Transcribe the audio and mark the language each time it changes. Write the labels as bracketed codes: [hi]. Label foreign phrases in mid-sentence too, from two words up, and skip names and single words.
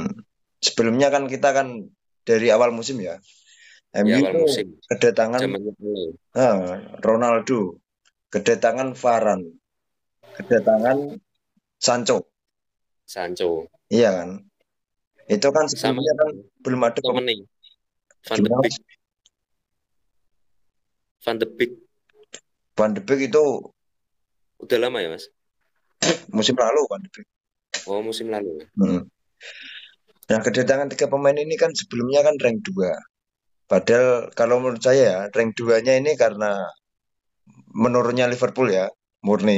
[id] Sebelumnya kan kita kan dari awal musim ya. Di MU awal itu musim. kedatangan Zamannya dulu. Ronaldo, kedatangan Varane, kedatangan Sancho. Sancho. Iya kan? Itu kan Sama sebelumnya kan belum ada temennya. Van de gimana? Beek. Van de Beek. Van de Beek itu Udah lama ya, Mas? musim lalu Van de Beek. Oh, musim lalu ya? Hmm. Nah, kedatangan tiga pemain ini kan sebelumnya kan rank 2. Padahal kalau menurut saya ya, rank 2-nya ini karena menurunnya Liverpool ya, murni.